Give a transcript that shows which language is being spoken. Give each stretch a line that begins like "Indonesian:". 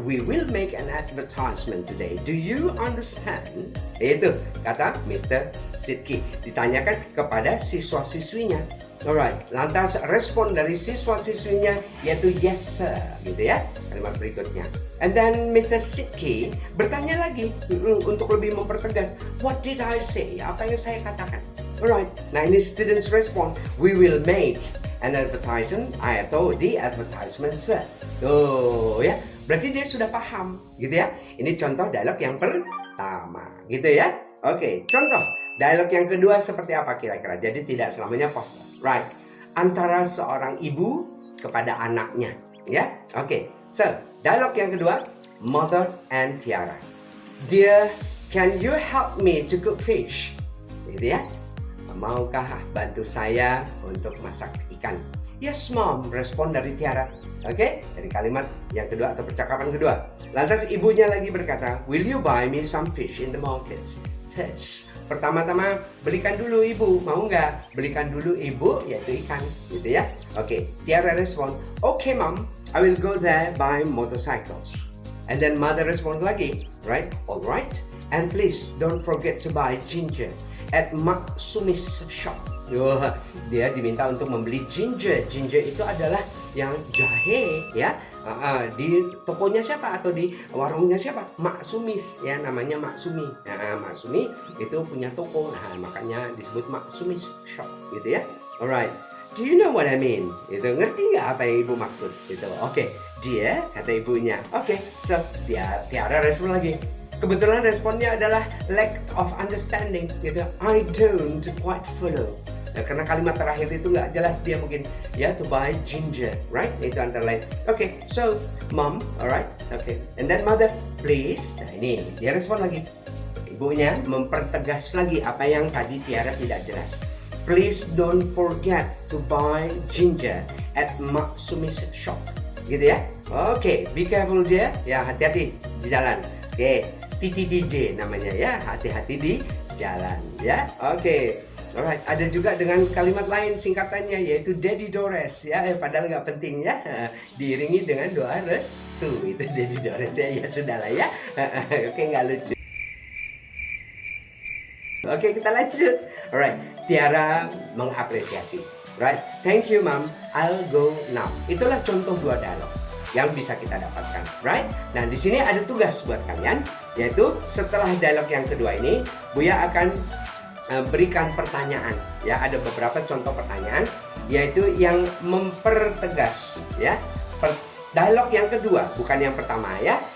English: We will make an advertisement today. Do you understand?
Indonesian: Itu kata Mr. Sidki. Ditanyakan kepada siswa-siswinya. Alright, lantas respon dari siswa-siswinya yaitu
English: yes sir,
Indonesian: gitu ya, kalimat berikutnya.
English: And then Mr. Sidki
Indonesian: bertanya lagi untuk lebih mempertegas,
English: what did I say?
Indonesian: Apa yang saya katakan?
English: Alright, nah ini students respon, we will make an advertisement atau the advertisement sir.
Indonesian: Tuh ya, berarti dia sudah paham, gitu ya. Ini contoh dialog yang pertama, gitu ya. Oke, contoh dialog yang kedua seperti apa kira-kira? Jadi tidak selamanya poster. Right, antara seorang ibu kepada anaknya, ya. Oke, so dialog yang kedua, Mother and Tiara.
English: Dear, can you help me to cook fish?
Indonesian: Gitu ya. Maukah bantu saya untuk masak ikan?
English: Yes, Mom,
Indonesian: respon dari Tiara. Oke, dari kalimat yang kedua atau percakapan kedua. Lantas ibunya lagi berkata,
English: will you buy me some fish in the market? Fish.
Indonesian: Pertama-tama belikan dulu ibu, mau nggak? Belikan dulu ibu, yaitu ikan, gitu ya.
English: Oke, Tiara respon, okay mom, I will go there buy motorcycles. And then mother respon lagi, right? Alright, and please don't forget to buy ginger at Mak Sumi's shop.
Indonesian: Wah, dia diminta untuk membeli ginger. Ginger itu adalah yang jahe, ya. Di tokonya siapa atau di warungnya siapa? Mak Sumis, ya, namanya Mak Sumi. Nah, Mak Sumi itu punya toko, nah makanya disebut Mak Sumis shop, gitu ya.
English: Alright, do you know what I mean?
Indonesian: Itu ngerti nggak apa yang ibu maksud? Gitu. Oke, dia kata ibunya. Oke, so Tiara respon lagi. Kebetulan responnya adalah
English: lack of understanding,
Indonesian: gitu.
English: I don't quite follow.
Indonesian: Nah, karena kalimat terakhir itu nggak jelas, dia mungkin ya to buy ginger, right? Itu antara lain.
English: Okay, so mom, alright, okay, and then mother, please.
Indonesian: Nah ini dia respon lagi. Ibunya mempertegas lagi apa yang tadi Tiara tidak jelas.
English: Please don't forget to buy ginger at Mak Sumi's shop, gitu ya. Okay, be careful dear.
Indonesian: Ya, hati-hati di jalan. Okay, TTDJ namanya ya, hati-hati di jalan ya. Okay. Alright, ada juga dengan kalimat lain singkatannya yaitu Daddy Dores ya, padahal nggak penting ya, diiringi dengan doa restu, itu Daddy Dores ya, sudahlah ya. Oke, nggak lucu. Oke, kita lanjut. Alright, Tiara mengapresiasi.
English: Right, thank you mom, I'll go now.
Indonesian: Itulah contoh dua dialog yang bisa kita dapatkan, right? Nah, di sini ada tugas buat kalian, yaitu setelah dialog yang kedua ini, Buya akan berikan pertanyaan ya, ada beberapa contoh pertanyaan yaitu yang mempertegas ya dialog yang kedua, bukan yang pertama ya.